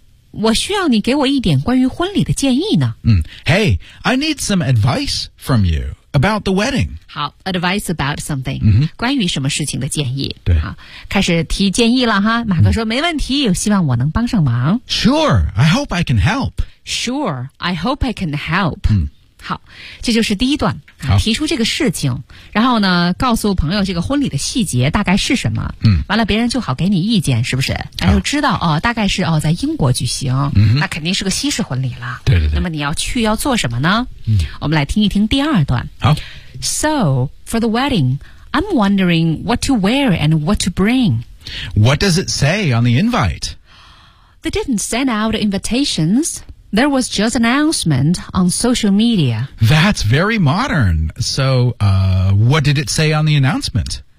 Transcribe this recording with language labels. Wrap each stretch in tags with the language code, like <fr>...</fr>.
<zh>我需要你给我一点关于婚礼的建议呢。</zh> <en>Hey, I need some advice from you about the wedding.</en> <zh>好</zh> <en>,advice about something,、 mm-hmm.</en> <zh>关于什么事情的建议。对。好开始提建议了哈马哥说、没问题希望我能帮上忙。</zh> <en>Sure, I hope I can help. Sure, I hope I can help.、</en> <zh>好这就是第一段、提出这个事情然后呢告诉朋友这个婚礼的细节大概是什么、完了别人就好给你意见是不是然后知道、大概是、在英国举行、那肯定是个西式婚礼了对对对那么你要去要做什么呢、我们来听一听第二段好</zh> <en>So, for the wedding, I'm wondering what to wear and what to bring. What does it say on the invite? They didn't send out invitations. There was just an announcement on social media. That's very modern. So, what did it say on the announcement?</en>